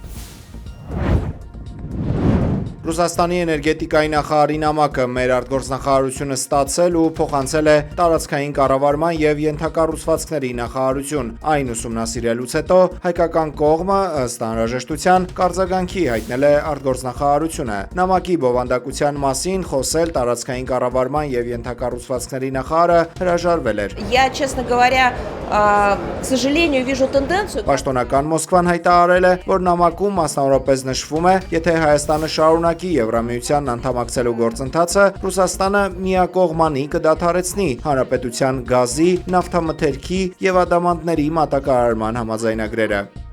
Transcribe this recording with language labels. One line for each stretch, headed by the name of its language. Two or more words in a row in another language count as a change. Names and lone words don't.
Armenian: Ռուսաստանի էներգետիկայի նախարարի նամակը մեր արտգործնախարարությունը ստացել ու փոխանցել է տարածքային կառավարման եւ ենթակառուցվածքների նախարարություն։ Այն ուսումնասիրելուց հետո հայկական կողմը ըստ անհրաժեշտության կարձագանքի հայտնել է արտգործնախարարությունը։ Նամակի բովանդակության մասին խոսել տարածքային կառավարման եւ ենթակառուցվածքների նախարարը հրաժարվել էր։
Russian: Я, честно говоря, к сожалению, вижу тенденцию.
Armenian: Պաշտոնական Մոսկվան հայտարարել է, որ նամակում մասնավորապես նշվում է, եթե Հայաստանը շարունակի Եվրամիությանն անդամակցելու գործընթացը, Ռուսաստանը միակողմանի կդադարեցնի հանրապետության գազի, նավթամթերքի եւ ադամանդների մատակարարման համաձայնագրերը։